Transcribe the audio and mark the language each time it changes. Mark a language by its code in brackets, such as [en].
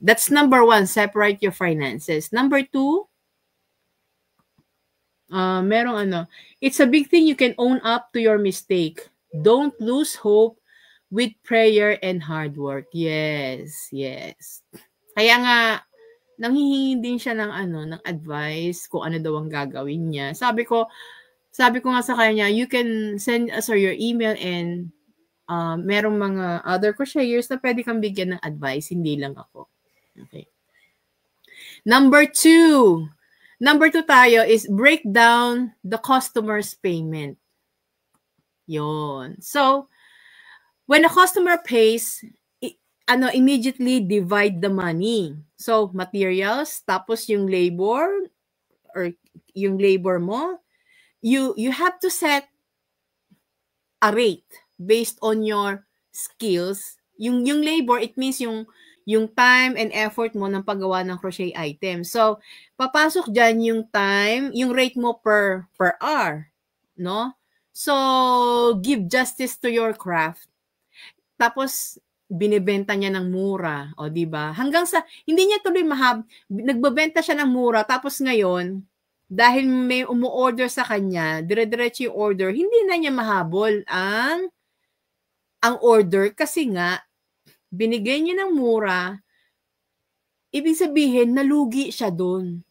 [en] That's number one, separate your finances. Number two, merong it's a big thing you can own up to your mistake. Don't lose hope with prayer and hard work. Yes. [tl] Kaya nga, nanghihingi din siya ng ng advice kung ano daw ang gagawin niya. Sabi ko nga sa kanya, [en] you can send us your email and [tl] merong mga other crocheters na pwede kang bigyan ng advice, hindi lang ako. Okay. Number 2 tayo is [en] break down the customer's payment. [tl] Yon. [en] So, when a customer pays, immediately divide the money. So, materials, [tl] tapos yung labor, or yung labor mo, [en] you have to set a rate based on your skills. Yung labor, it means yung time and effort [tl] mo ng paggawa ng [en] crochet item. [tl] So, papasok dyan yung time, yung rate mo per hour, no? [en] So, give justice to your craft. [tl] Tapos, binibenta niya ng mura, o di ba? Hanggang sa, hindi niya tuloy nagbebenta siya ng mura, tapos ngayon, dahil may umu-order sa kanya, dire-diretso yung order, hindi na niya mahabol ang order kasi nga, binigay niya ng mura, ibig sabihin, nalugi siya doon.